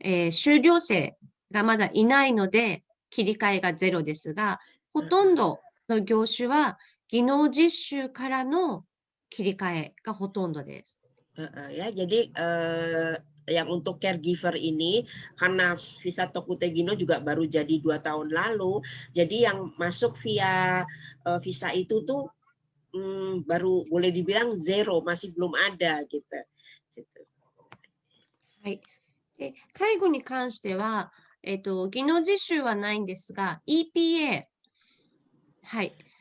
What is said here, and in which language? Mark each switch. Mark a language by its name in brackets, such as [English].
[Japanese] 修了生がまだいないので、切り替えが0ですが、ほとんどの業種は技能実習からの切り替えがほとんどです。 [Indonesian] Ya, jadi yang untuk caregiver ini karena visa Tokutegino juga baru jadi 2 tahun lalu, jadi yang masuk via visa itu tuh baru boleh dibilang zero, masih belum ada gitu. [Japanese] はい。で、介護に関しては、技能実習はないんですが、EPA、はい。